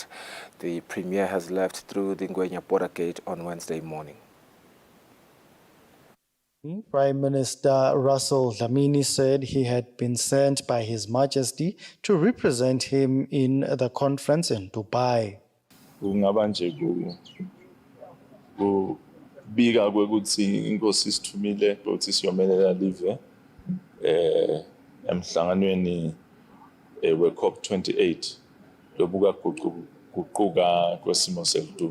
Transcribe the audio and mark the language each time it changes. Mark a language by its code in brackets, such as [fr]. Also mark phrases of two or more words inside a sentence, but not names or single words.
[en] The Premier has left through the Ngwenya border gate on Wednesday morning. Prime Minister Russell Dlamini said he had been sent by His Majesty to represent him in the conference in Dubai. [ss] Kungaba nje kubika kwekuthi inkosi isithumile ukuthi siyomelela live emhlanganweni we COP28 lobuka guquka kwesimo sezulu.